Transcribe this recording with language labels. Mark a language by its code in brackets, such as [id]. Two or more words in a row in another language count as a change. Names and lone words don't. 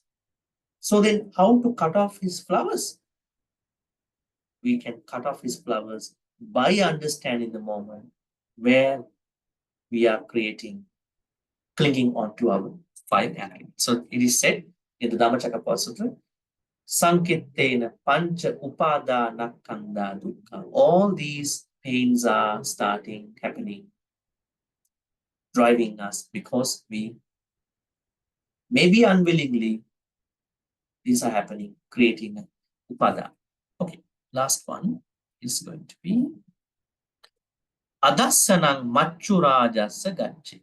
[en] So then how to cut off his flowers? We can cut off his flowers by understanding the moment where we are clinging onto our 5 aggregates. So it is said in the Dhammacakkappawala Sutra, [pi] Sankittena pancha upadana kanda dukkha. [en] All these pains are happening, driving us because we, maybe unwillingly, these are happening, creating upadana. Okay, last one is going to be [pi] Adassanang Machurajasa Gacche.